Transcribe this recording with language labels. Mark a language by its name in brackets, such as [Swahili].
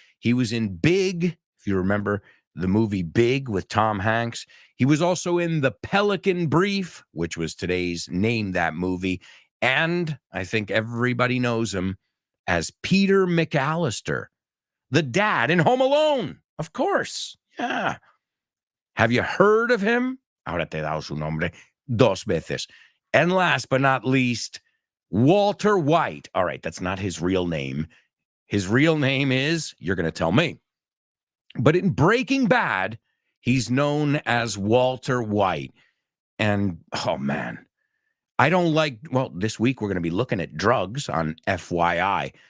[English] He was in Big, if you remember the movie Big with Tom Hanks. He was also in The Pelican Brief, which was today's Name That Movie. And I think everybody knows him as Peter McAllister, the dad in Home Alone, of course. Yeah. Have you heard of him? [Spanish] Ahora te he dado su nombre dos veces. [English] And last but not least, Walter White. All right, that's not his real name. His real name is, you're going to tell me. But in Breaking Bad, he's known as Walter White. And, oh, man, I don't like, well, this week we're going to be looking at drugs on FYI.